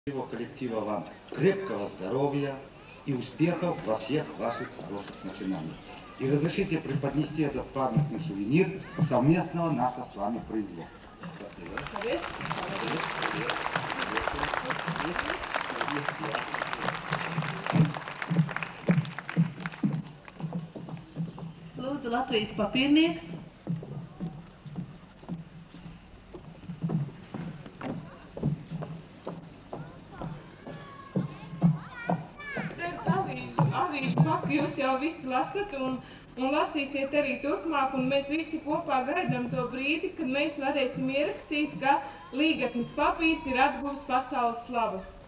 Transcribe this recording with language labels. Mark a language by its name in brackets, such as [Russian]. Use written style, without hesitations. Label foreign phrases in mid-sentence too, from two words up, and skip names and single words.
[Russian] Всего коллектива вам крепкого здоровья и успехов во всех ваших хороших начинаниях. И разрешите преподнести этот памятный сувенир совместного нашего с вами производства. Спасибо. [Latvian] Lūdzu, Latvijas papīrnieks. Avīžu paku jūs jau visi lasat un lasīsiet arī turpmāk, un mēs visi kopā gaidām to brīdi, kad mēs varēsim ierakstīt, ka līgatnes papīrs ir atguvis pasaules slavu.